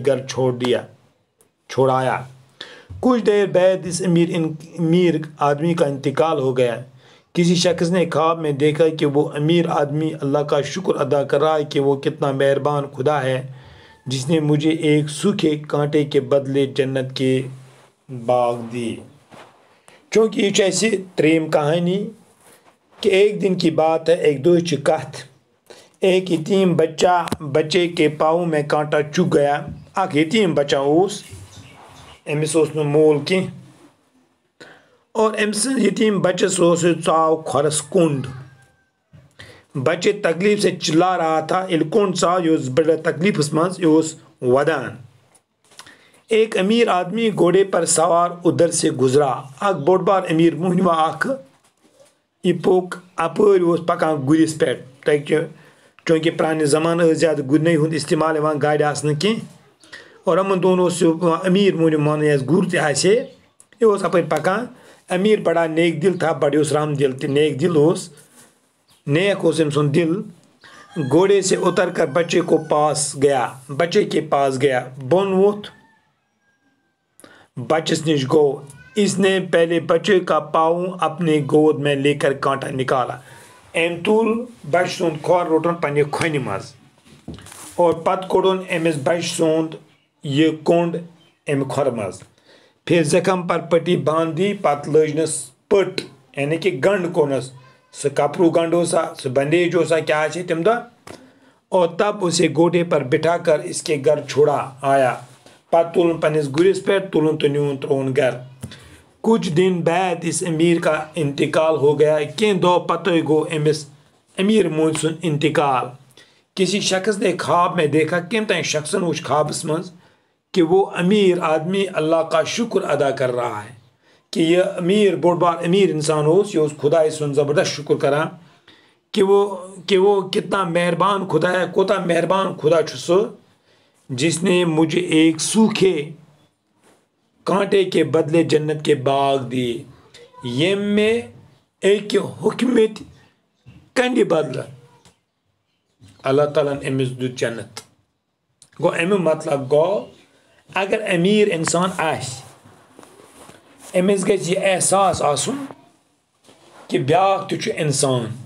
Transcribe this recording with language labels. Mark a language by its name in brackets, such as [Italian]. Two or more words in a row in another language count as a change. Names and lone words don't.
[Urdu] گھر چھوڑایا کچھ دیر بعد اس امیر آدمی کا انتقال ہو گیا کسی شخص نے خواب میں دیکھا کہ وہ امیر آدمی اللہ کا شکر ادا کر رہا ہے کہ وہ کتنا مہربان خدا ہے جس نے مجھے ایک سوکھے کانٹے کے بدلے جنت کے باغ دی چونکہ یہ ایسی تریم کہانی کہ ایک دن کی بات ہے ایک [Kashmiri] دۄہٕچ کتھ [Urdu] ایک یتیم بچے کے پاؤں میں کانٹا چُھ گیا [Kashmiri] اکھ یتیم بچہ اوس أمِس اوس نہٕ مول کینٛہہ [Urdu] اور [Kashmiri] أمۍ سٕنٛز یتیم بچس ژاو کھۄرس کوٚنٛڈ [Urdu] بچہ تکلیف سے چلا رہا تھا [Kashmiri] ییٚلہِ کوٚنٛڈ ژاو یہِ اوس بڑٕ تکلیفس منٛز یہِ اوس ودان ایک امیر [Urdu] آدمی گھوڑے پر سوار ادھر سے گزرا [Kashmiri] اکھ بوٚڑ بار امیر موہنیو اکھ یہِ پوٚک اپٲرۍ اوس پکان گُرِس پٮ۪ٹھ تَتہِ چوٗنٛکہِ پرٛانہِ زمانہٕ ٲسۍ زیادٕ گُرنٕے ہُنٛد استعمال یِوان گاڑِ آسہٕ نہٕ کینٛہہ اور یِمن دۄہن اوس یہِ أمیٖر موہنیو مانٕنۍ آسہِ گُر تہِ آسہِ ہے یہِ اوس اپٲرۍ پکان أمیٖر [Urdu] بڑا نیک دل تھا [Kashmiri] بڑٕ اوس رحم دل تہِ نیک دل اوس نیک اوس أمۍ سُنٛد دل [Urdu] گھوڑے سے اتر کر بچے کے پاس گیا [Kashmiri] بۄن ووٚتھ بچس نش گو [Urdu] اس نے پہلے بچے کا پاؤں اپنے گود میں لے کر کانٹا نکالا [Kashmiri] أمۍ تُل بچہ سُنٛد کھۄر روٚٹُن پننہِ کھۄنہِ منٛز اور پتہٕ کوٚڑُن أمِس بچہ سُنٛد یہِ کوٚنٛڈ أمۍ کھۄرٕ منٛز [Urdu] پھر زخم پر پٹی باندھ [Kashmiri] دی پتہٕ لٲجنس پٔٹ یعنی کہ گنڈ کوٚرنس سُہ کپرو گنڈ اوسا سُہ بندیج اوسا کیٛاہ آسہِ تمہِ دۄہ [Urdu] اور تب اسے گھوڑے پر بٹھا کر اس کے گھر چھوڑا آیا [Kashmiri] پتہٕ تُلُن پننس گُرِس پٮ۪ٹھ تُلُن تہٕ نیوٗن ترٛووُن گھر [Urdu] کچھ دن بعد اس امیر کا انتقال ہو گیا [Kashmiri] کینٛہہ دۄہ پتہٕ گوٚو أمِس امیر موہنیو سُنٛد انتقال [Urdu] کسی شخص نے خواب میں دیکھا [Kashmiri] کٔمۍ تانۍ شخصن وُچھ خوابس منٛز کہ [Urdu] وہ امیر آدمی اللہ کا شکر ادا کر رہا ہے کہ [Kashmiri] یہ امیر بوٚڑ بار امیر انسان اوس یہ اوس خداے سُنٛد زبردست شکر کران [Urdu] کہ وہ کتنا مہربان خدا ہے [Kashmiri] کوتاہ مہربان خدا چھُ سُہ [Urdu] جس نے مجھے ایک سوکھے کانٹے کے بدلے جنت کے باغ دیے [Kashmiri] ییٚمۍ مےٚ اکہِ ہوٚکھمٕتۍ کنڈِ بدلہٕ اللہ تعالیٰ ہن أمِس دیُت جنت گوٚو امیُک مطلب گوٚو اگر امیر انسان آسہِ أمِس گژھِ یہِ احساس آسُن کہ بیٛاکھ تہِ چھُ انسان